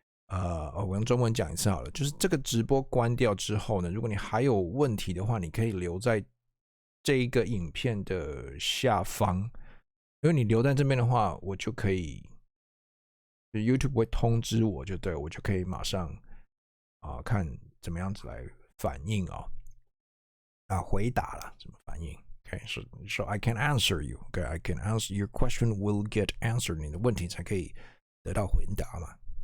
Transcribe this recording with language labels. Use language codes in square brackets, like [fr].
[zh] 我用中文讲一次好了，就是这个直播关掉之后呢，如果你还有问题的话，你可以留在这一个影片的下方。因为你留在这边的话，我就可以 YouTube 会通知我，就对，我就可以马上看怎么样子来反应回答了怎么反应。 [en] Okay, so I can answer you. Okay, I can answer your question will get answered. [zh] 你的问题才可以得到回答嘛。